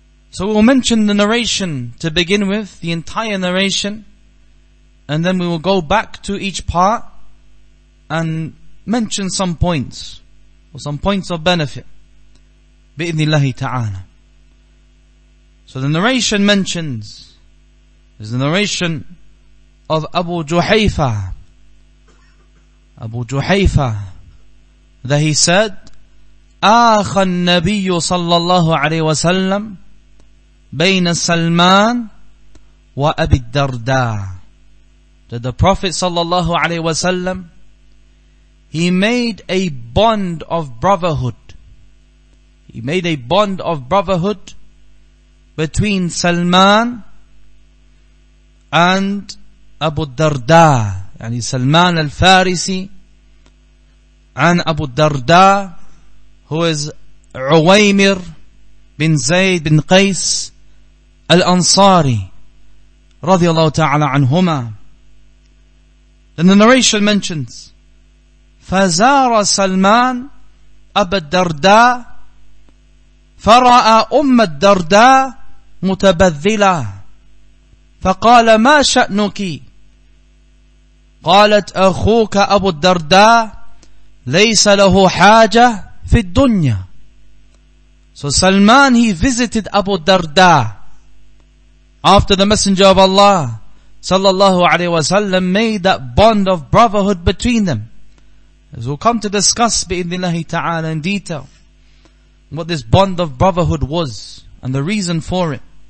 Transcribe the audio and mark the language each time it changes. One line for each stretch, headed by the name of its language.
English: So we'll mention the narration to begin with, the entire narration, and then we will go back to each part and mention some points, or some points of benefit, bi'idhnillahi ta'ala. So the narration mentions, is the narration of Abu Juhayfa. Abu Juhayfa, that he said,
Arabic: آخى النبي صلى الله عليه وسلم بين سلمان وأبي الدرداء.
English: That the Prophet صلى الله عليه وسلم, he made a bond of brotherhood. He made a bond of brotherhood between Salman and Abu Darda. Yani Salman al-Farisi and Abu Darda, who is Uwaymir bin Zayd bin Qais al-Ansari radiyallahu ta'ala anhuma. Then the narration mentions,
Arabic: فزار سلمان أبا الدرداء فرأى أم الدرداء متبذلة فقال ما شأنك؟ قالت أخوك أبو الدرداء ليس له حاجة في الدنيا.
English: So Salman, he visited Abu Darda after the Messenger of Allah sallallahu alaihi wasallam made that bond of brotherhood between them. As we'll come to discuss bi'idhnillahi ta'ala in detail what this bond of brotherhood was and the reason for it.